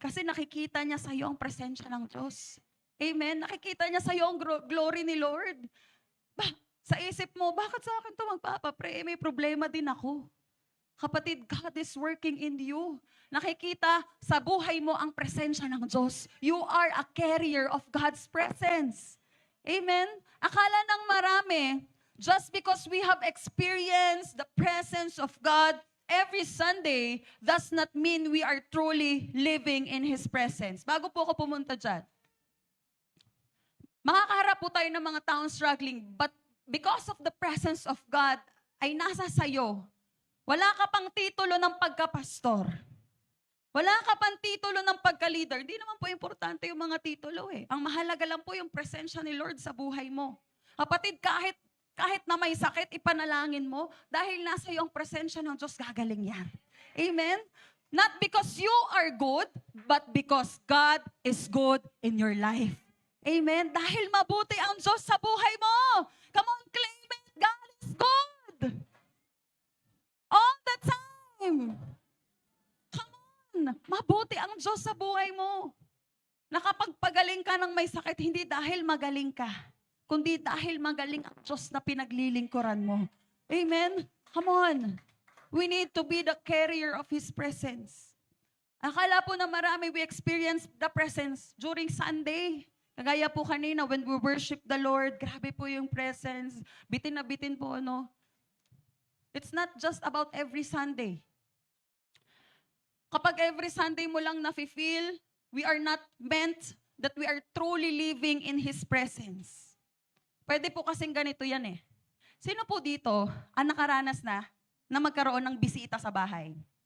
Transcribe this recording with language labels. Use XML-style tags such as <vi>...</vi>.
<tl>Kasi nakikita niya sa'yo ang presensya ng Diyos. Amen? Nakikita niya sa'yo ang glory ni Lord. Sa isip mo, bakit sa akin ito magpapapray? May problema din ako.</tl> <en>Kapatid, God is working in you.</en> <tl>Nakikita sa buhay mo ang presensya ng Diyos.</tl> <en>You are a carrier of God's presence. Amen?</en> <tl>Akala ng marami,</tl> <en>just because we have experienced the presence of God every Sunday, does not mean we are truly living in His presence.</en> <tl>Bago po ako pumunta dyan, makakaharap po tayo ng mga taong struggling,</tl> <en>but because of the presence of God,</en> <tl>ay nasa sayo. Wala ka pang titulo ng pagkapastor. Wala ka pang titulo ng pagka-leader. Hindi naman po importante yung mga titulo eh. Ang mahalaga lang po yung presensya ni Lord sa buhay mo. Kapatid, kahit na may sakit, ipanalangin mo, dahil nasa iyo ang presensya ng Diyos, gagaling yan. Amen?</tl> <en>Not because you are good, but because God is good in your life.</en> <tl>Amen? Dahil mabuti ang Diyos sa buhay mo.</tl> <en>Come on, claim it. God is good. All the time. Come on.</en> <tl>Mabuti ang Diyos sa buhay mo. Nakapagpagaling ka ng may sakit, hindi dahil magaling ka, kundi dahil magaling ang Diyos na pinaglilingkuran mo.</tl> <en>Amen? Come on. We need to be the carrier of His presence.</en> <tl>Akala po na marami</tl> <en>we experience the presence during Sunday.</en> <tl>Kagaya po kanina,</tl> <en>when we worship the Lord,</en> <tl>grabe po yung presence. Bitin na bitin po, ano?</tl> <en>It's not just about every Sunday.</en> <tl>Kapag every Sunday mo lang nafe-feel,</tl> <en>we are not meant that we are truly living in His presence.</en> <tl>Pwede po kasing ganito yan eh. Sino po dito ang nakaranas na magkaroon ng bisita sa bahay?</tl>